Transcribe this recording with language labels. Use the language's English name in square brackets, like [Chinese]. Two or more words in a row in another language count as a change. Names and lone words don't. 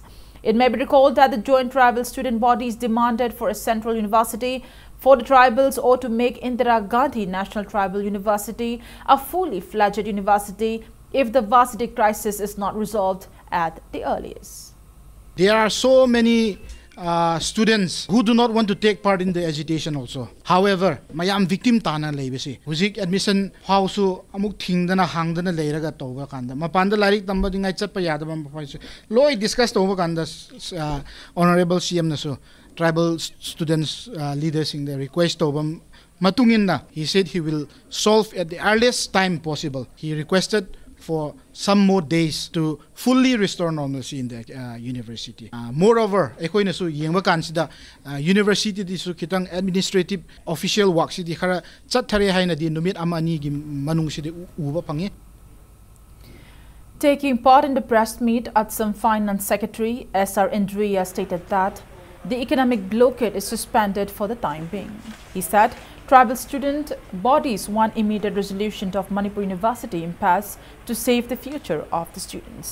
[English] It may be recalled that the joint tribal student bodies demanded for a central university for the tribals or to make Indira Gandhi National Tribal University a fully fledged university if the varsity crisis is not resolved at the earliest. There are so many students who do not want to take part in the agitation also. However, [Manipuri] mayam victim tana leibesi. Huzik admission hausu amuk thingdana hangdana leiraga toba kanda. Mapanda larik tamba dingai chatpa yadabam papaisi. [English] Loi discuss [Manipuri] toba kanda [English] Honorable CM naso tribal students leaders in the request [Manipuri] toba matungin [English] he said he will solve at the earliest time possible. He requested for some more days to fully restore normalcy in the university. Moreover, [Manipuri] ekoina su yengba kansida university di su kitang [English] administrative official work [Manipuri] si di khara chathare haina di numit amani gi manung si di uba pangi. [English] Taking part in the press meet, Atsam Finance Secretary S.R. Indriya stated that the economic blockade is suspended for the time being. He said tribal student bodies want immediate resolution of Manipur University impasse to save the future of the students.